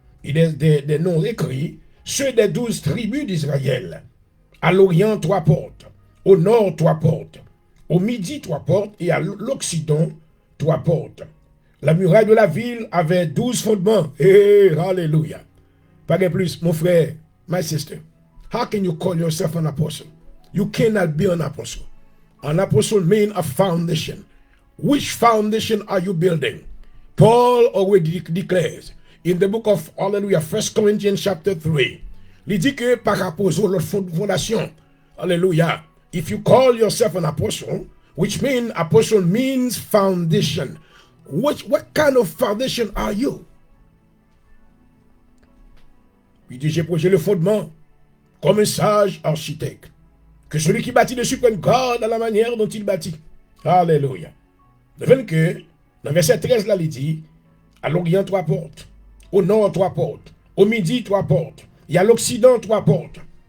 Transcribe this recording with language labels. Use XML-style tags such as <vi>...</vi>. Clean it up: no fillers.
<fr>Il y a des noms écrits, ceux des 12 tribus d'Israël. À l'Orient, 3 portes. Au nord, 3 portes. Au midi, 3 portes. Et à l'Occident, 3 portes. La muraille de la ville avait 12 fondements. Hey, hallelujah. Pas de plus, mon frère,</fr> <en>my sister. How can you call yourself an apostle? You cannot be an apostle. An apostle means a foundation. Which foundation are you building? Paul already declares in the book of Hallelujah, 1 Corinthians chapter 3.</en> <fr>Il dit que par apostle, notre fondation. Hallelujah.</fr> <en>If you call yourself an apostle, which means apostle means foundation. What kind of foundation are you?</en> <fr>Il dit, j'ai posé le fondement comme un sage architecte. Que celui qui bâtit dessus prenne garde à la manière dont il bâtit. Alléluia. De même que, dans le verset 13, là, il dit, à l'Orient, 3 portes. Au nord, 3 portes. Au midi, 3 portes. Et à l'Occident, 3 portes.</fr>